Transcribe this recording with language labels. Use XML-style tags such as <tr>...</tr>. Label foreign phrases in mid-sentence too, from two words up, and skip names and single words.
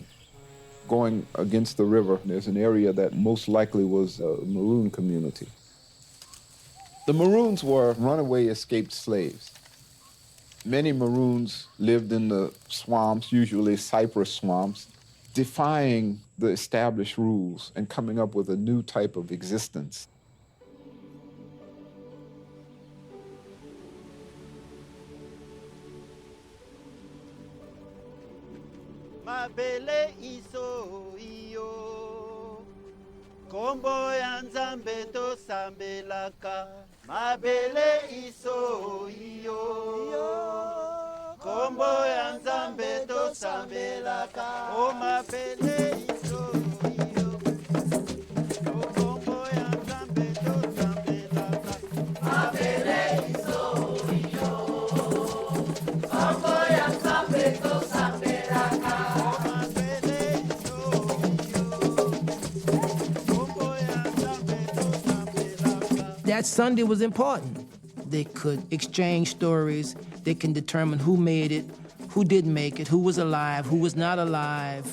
<en>Going against the river, there's an area that most likely was a Maroon community. The Maroons were runaway escaped slaves. Many Maroons lived in the swamps, usually cypress swamps, defying the established rules and coming up with a new type of existence.</en> <ln>Mabele iso iyo Kombo ya nzambe to sambelaka Mabele iso iyo Kombo ya nzambe to sambelaka O mabele iso iyo Kombo ya nzambe to sambelaka Mabele iso iyo Kombo ya nzambe to sambelaka</ln> <en>That Sunday was important. They could exchange stories. They can determine who made it, who didn't make it, who was alive, who was not alive.</en>